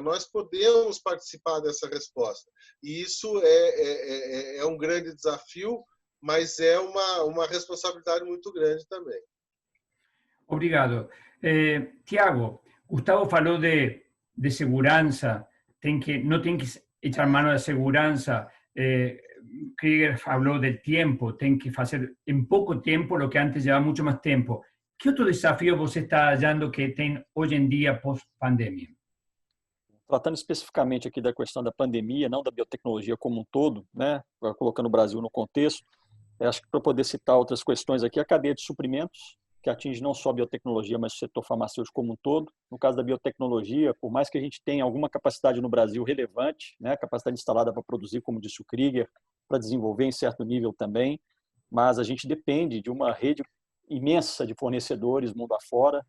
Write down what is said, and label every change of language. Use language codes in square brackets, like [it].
[pt] Nós podemos participar dessa resposta. E isso é um grande desafio, mas é uma responsabilidade muito grande também. Obrigado. Tiago, Gustavo falou de segurança, no tem que [es] echar mano [pt] da segurança. [es] Krieger habló del tiempo, [pt] tem que [es] hacer en poco tiempo lo que antes llevaba mucho más tiempo. ¿Qué otro desafío [pt] você [es] está hallando que [pt] tem hoje em dia pós-pandemia? Tratando especificamente aqui da questão da pandemia, não da biotecnologia como um todo, né? Colocando o Brasil no contexto, acho que para poder citar outras questões aqui, a cadeia de suprimentos, que atinge não só a biotecnologia, mas o setor farmacêutico como um todo. No caso da biotecnologia, por mais que a gente tenha alguma capacidade no Brasil relevante, né, capacidade instalada para produzir, como disse o Krieger, para desenvolver em certo nível também, mas a gente depende de uma rede imensa de fornecedores mundo afora.